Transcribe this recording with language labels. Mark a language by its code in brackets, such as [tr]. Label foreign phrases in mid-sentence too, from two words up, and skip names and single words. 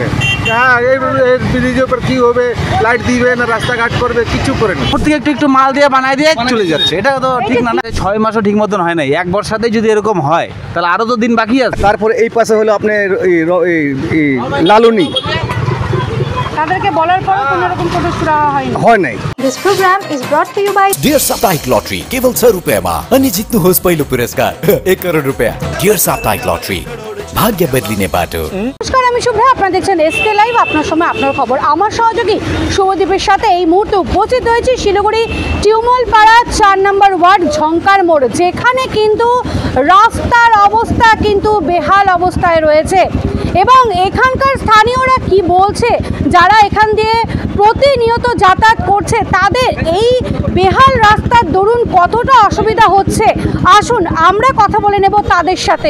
[bn] হ্যাঁ, এই ব্রিজের উপর কী হবে, লাইট দিবে না রাস্তাঘাট করবে, কিছু করে না। উপর থেকে একটু মাল দিয়ে বানাই দিয়ে চলে যাচ্ছে, এটা তো ঠিক না। 6 মাসও ঠিক মতন হয় নাই, 1 বর্ষাতেই যদি এরকম হয় তাহলে আরও তো দিন বাকি আছে। তারপরে এই পাশে হলো আপনার লালুনি, তাদেরকে বলার পরও কোনো রকম কোনো সুরা হয়নি। হয় নাই। [en] This program is brought to you by [ne] डियर साप्ताहिक लॉटरी केवल 100 रुपयामा अनि जित्नुहोस् पहिलो पुरस्कार 1 करोड रुपैयाँ। डियर साप्ताहिक लॉटरी भाग्य बदलिने बाटो। [bn] নমস্কার, আমি শুভ্রা, আপনারা দেখছেন এসকে লাইভ, আপনার সময় আপনার খবর। আমার সহযোগী শুভদীপের সাথে এই মুহূর্তে উপস্থিত হয়েছি শিলিগুড়ি টিউমলপাড়া 4 নম্বর ওয়ার্ড ঝংকার মোড়, যেখানে কিন্তু রাস্তার অবস্থা কিন্তু বেহাল অবস্থায় রয়েছে। এবং এখানকার স্থানীয়রা কি বলছে, যারা এখান দিয়ে প্রতিনিয়ত যাতায়াত করছে, তাদের এই বেহাল রাস্তার দরুন কতটা অসুবিধা হচ্ছে, আসুন আমরা কথা বলে নেব তাদের সাথে।